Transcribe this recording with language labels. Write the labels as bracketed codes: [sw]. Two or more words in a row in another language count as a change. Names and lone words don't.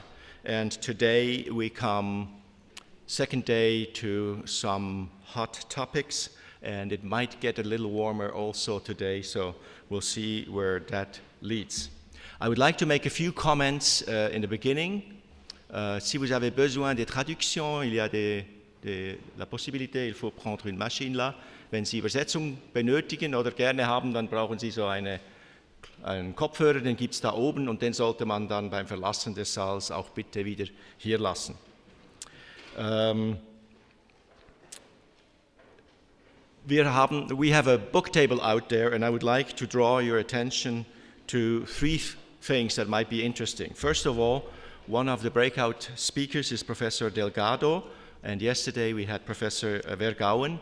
[en] And today we come, second day, to some hot topics. And it might get a little warmer also today, so we'll see where that leads. I would like to make a few comments in the beginning. [fr] Si vous avez besoin de traduction, il y a la possibilité, il faut prendre une machine là. [de] Wenn Sie Übersetzung benötigen oder gerne haben, dann brauchen Sie so einen Kopfhörer, den gibt es da oben und den sollte man dann beim Verlassen des Saals auch bitte wieder hier lassen. [en] We have a book table out there, and I would like to draw your attention to three things that might be interesting. First of all, one of the breakout speakers is Professor Delgado, and yesterday we had Professor Vergauen.